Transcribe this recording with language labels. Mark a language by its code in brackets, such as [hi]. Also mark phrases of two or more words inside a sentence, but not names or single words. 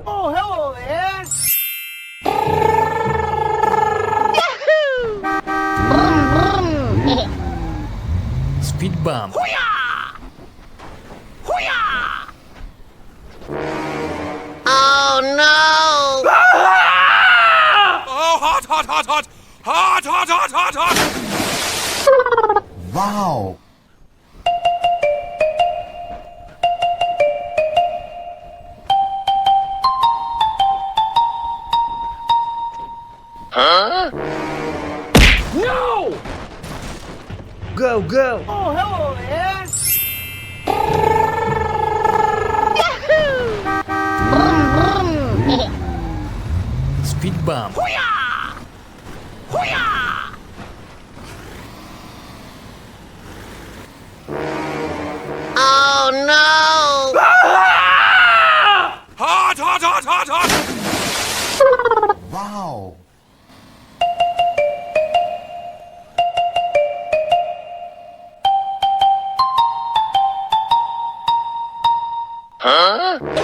[en] Oh, hello there! Speed bump. Oh no! Oh, hot, hot, hot, hot! Hot, hot, hot, hot, hot! Wow! Huh? No! Go, go. Oh, hello there! Speed bump. Oh no! Hot, hot, hot, hot, hot! Wow! Huh?